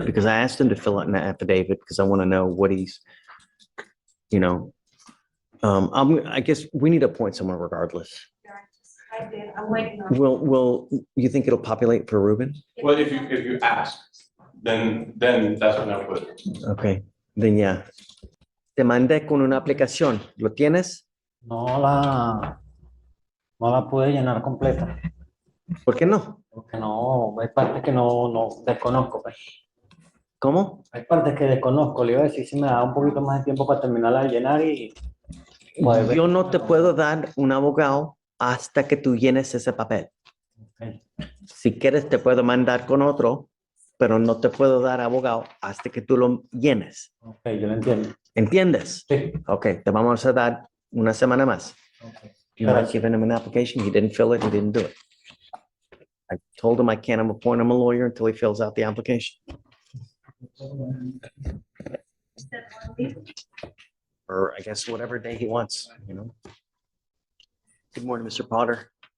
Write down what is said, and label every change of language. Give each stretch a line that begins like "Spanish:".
English: Because I asked him to fill out an affidavit because I want to know what he's, you know, I guess we need to appoint someone regardless. I did, I'm waiting on. Will, you think it'll populate for Ruben? Well, if you ask, then that's when I'll put it. Okay, then yeah.
Spanish: Te mandé con una aplicación. ¿Lo tienes? No la pude llenar completa, ¿Por qué no? porque no, hay partes que no desconozco, pues. ¿Cómo? Hay partes que desconozco, le iba a decir si me da un poquito más de tiempo para terminarla de llenar y poder ver. Yo no te puedo dar un abogado hasta que tú llenes ese papel. Si quieres, te puedo mandar con otro, pero no te puedo dar abogado hasta que tú lo llenes. Ok, yo lo entiendo. ¿Entiendes? Sí. Ok, te vamos a dar una semana más.
English: You might give him an application, he didn't fill it, he didn't do it. I told him I can't appoint him a lawyer until he fills out the application. Or I guess whatever day he wants, you know? Good morning, Mr. Potter.